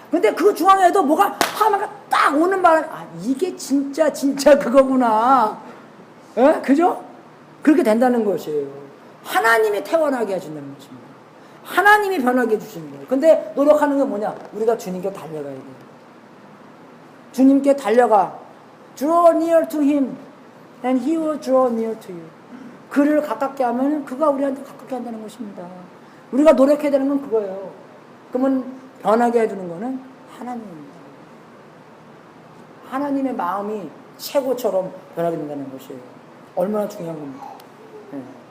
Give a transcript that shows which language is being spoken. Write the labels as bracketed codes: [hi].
[ko] 근데 그 중앙에도 뭐가 하나가 딱 오는 바람에, 이게 진짜 그거구나. 예, 그죠? 그렇게 된다는 것이에요. 하나님이 태어나게 해준다는 것입니다. 하나님이 변하게 해주시는 거예요. 근데 노력하는 게 뭐냐? 우리가 주님께 달려가야 돼요. 주님께 달려가. [en] Draw near to Him, and He will draw near to you. [ko] 그를 가깝게 하면 그가 우리한테 가깝게 한다는 것입니다. 우리가 노력해야 되는 건 그거예요. 그러면 변하게 해주는 거는 하나님입니다. 하나님의 마음이 최고처럼 변하게 된다는 것이에요. 얼마나 중요한 겁니까? 네.